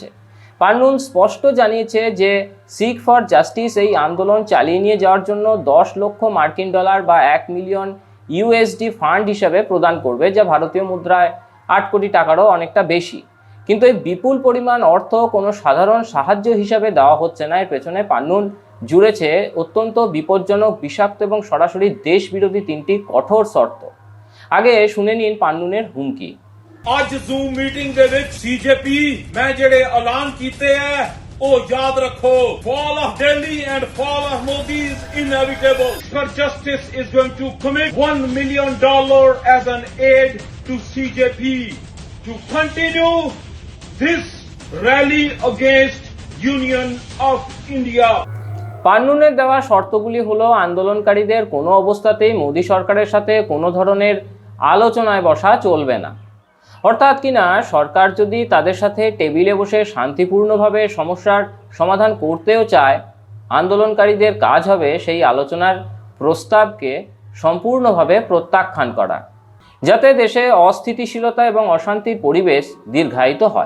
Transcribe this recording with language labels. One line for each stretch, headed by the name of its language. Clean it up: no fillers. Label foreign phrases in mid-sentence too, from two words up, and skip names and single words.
Bangla: পান্নুন স্পষ্ট জানিয়েছে যে শিখ ফর জাস্টিস এই আন্দোলন চালিয়ে নিয়ে যাওয়ার জন্য 10 লক্ষ মার্কিন ডলার বা 1
English: million USD
Bangla: ফান্ড হিসাবে প্রদান করবে, যা ভারতীয় মুদ্রায় 8 কোটি টাকারও অনেকটা বেশি। কিন্তু এই বিপুল পরিমাণ অর্থ কোনো সাধারণ সাহায্য হিসাবে দেওয়া হচ্ছে না। এর পেছনে পান্নুন জুড়েছে অত্যন্ত বিপজ্জনক, বিষাক্ত এবং সরাসরি দেশ বিরোধী 3টি কঠোর শর্ত। আগে শুনে নিন পান্নুনের হুমকি।
Punjabi: ਅੱਜ ਜ਼ੂਮ ਮੀਟਿੰਗ ਦੇ ਵਿੱਚ ਸੀਜੇਪੀ ਮੈਂ ਜਿਹੜੇ ਐਲਾਨ ਕੀਤੇ ਐ ਉਹ ਯਾਦ ਰੱਖੋ।
English: fall of Delhi and fall of Modi is inevitable. For justice is going to commit $1 million as an aid to CJP to continue this rally against Union of India.
Bangla: পান্নুনের দেওয়া শর্তগুলি হলো, আন্দোলনকারীদের কোনো অবস্থাতেই মোদী সরকারের সাথে কোনো ধরনের আলোচনায় বসা চলবে না। অর্থাৎ কিনা সরকার যদি তাদের সাথে টেবিলে বসে শান্তিপূর্ণভাবে সমস্যার সমাধান করতেও চায়, আন্দোলনকারীদের কাজ হবে সেই আলোচনার প্রস্তাবকে সম্পূর্ণভাবে প্রত্যাখ্যান করা, যাতে দেশে অস্থিতিশীলতা এবং অশান্তির পরিবেশ দীর্ঘায়িত হয়।